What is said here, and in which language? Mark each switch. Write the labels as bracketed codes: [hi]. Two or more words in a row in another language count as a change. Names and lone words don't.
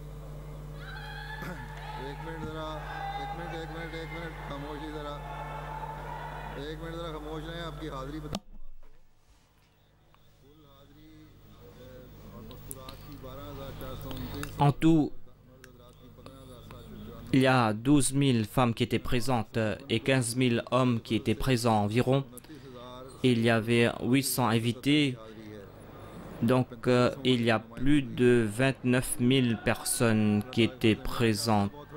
[ur] ایک منٹ ذرا، ایک منٹ خاموشی ذرا، ایک منٹ ذرا خاموش رہیں. آپ کی حاضری بتا، کل حاضری اور مستورات کی 12,429 [fr] En tout, [ur] حضرات کی 15,754. [fr] il y a 12 000 femmes qui étaient présentes et 15 000 hommes qui étaient présents environ. Il y avait 800 invités, donc il y a plus de 29 000 personnes qui étaient présentes.